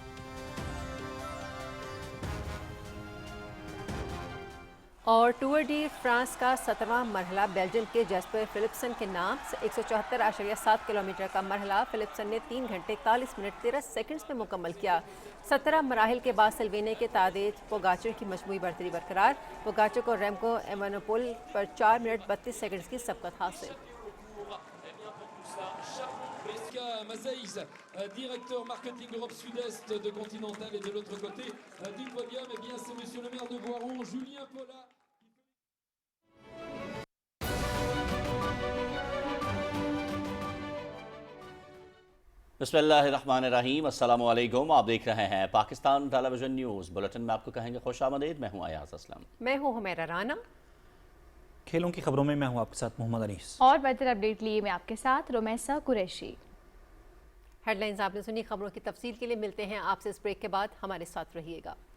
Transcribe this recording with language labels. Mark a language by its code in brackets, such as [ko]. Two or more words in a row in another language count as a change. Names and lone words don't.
[ur] اور ٹور ڈی فرانس کا 17واں مرحلہ بیلجیم کے جیسپر فلپسن کے نام 174.7 کلومیٹر کا مرحلہ فلپسن نے 3 گھنٹے 41 منٹ 13 سیکنڈز میں مکمل کیا۔ 17 مراحل کے بعد سلوینے کے تادیج پوگاچر کی مجموعی برتری برقرار۔ پوگاچر کو ریمکو ایوانوپول پر 4 منٹ 32 سیکنڈز کی سبقت حاصل۔ [fr] Mazeis, directeur marketing Europe Sud-Est de Continental, et de l'autre côté du podium, eh bien c'est monsieur le maire de Voiron, Julien Paula. [ar] بسم الله الرحمن الرحيم، السلام عليكم. [ur] آپ دیکھ رہے ہیں پاکستان [en] television news bulletin [ur] میں. آپ کو کہیں گے خوش آمدید۔ میں ہوں ایاز اسلم. میں ہوں حمیرا رانا. کھیلوں کی خبروں میں میں ہوں آپ کے ساتھ محمد انیس. اور بہتر اپڈیٹ لیے میں آپ کے ساتھ رومیسہ قریشی. ہیڈلائنز آپ نے سنی، خبروں کی تفصیل کے لیے ملتے ہیں آپ سے اس بریک کے بعد، ہمارے ساتھ رہیے گا.